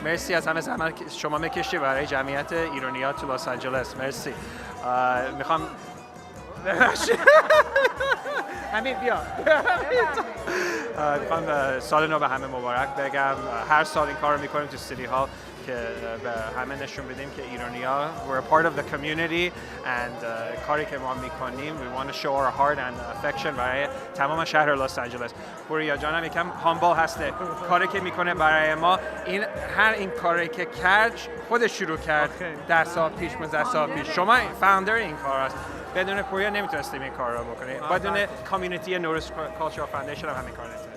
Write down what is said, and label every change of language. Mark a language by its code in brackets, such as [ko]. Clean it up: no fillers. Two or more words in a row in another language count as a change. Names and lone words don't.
[fa] مرسی از همه زحمت شما میکشی برای جمعیت ایرانی‌ها تو لس آنجلس. مرسی. میخوام همین بیا. میخوام سال نو به همه مبارک بگم. هر سال این کار رو میکنیم تو سیتی هال که به همه نشون بدیم که ایرانی‌ها [en] we're a part of the community [fa] and کاری که ما میکنیم [en] we want to show our heart and affection [fa] برای تمام شهر لس آنجلس. پوریا جانم یکم هامبل هسته. کاری که میکنه برای ما این کاری که کرد خودش شروع کرد 10 سال پیش 15 سال پیش. شما فاوندر این کار هست. بدون پوریا نمیتونستیم این کار رو بکنیم. بدون کامیونیتی نوروز کالچر فاندیشن هم همین کار نمیتونستیم.